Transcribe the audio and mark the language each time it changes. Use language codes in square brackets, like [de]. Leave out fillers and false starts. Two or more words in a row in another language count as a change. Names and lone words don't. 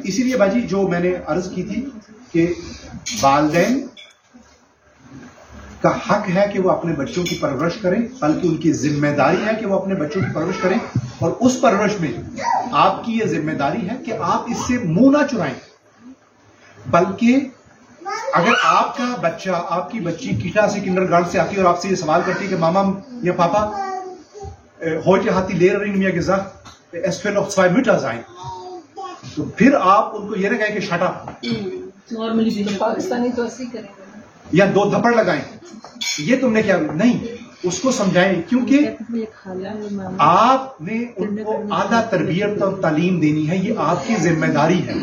[ur] اسی لیے باجی جو میں نے عرض کی تھی کہ والدین کا حق ہے کہ وہ اپنے بچوں کی پرورش کریں، بلکہ ان کی ذمہ داری ہے کہ وہ اپنے بچوں کی پرورش کریں، اور اس پرورش میں آپ کی یہ ذمہ داری ہے کہ آپ اس سے منہ نہ چرائیں، بلکہ اگر آپ کا بچہ، آپ کی بچی کیٹا سے کنڈرگارٹن سے آتی ہے اور آپ سے یہ سوال کرتی ہے کہ ماما یا پاپا [de] heute hat die Lehrerin mir gesagt es fehlen noch 2 Mütter sein, [ur] تو پھر آپ ان کو یہ نہ کہیں کہ [en] shut up, [ur] नॉर्मली پاکستانی تو ایسے ہی کریں گے, یا 2 تھپڑ لگائیں، یہ تم نے کیا نہیں، اس کو سمجھائیں، کیونکہ آپ نے ان کو آدھا تربیت اور تعلیم دینی ہے، یہ آپ کی ذمہ داری ہے.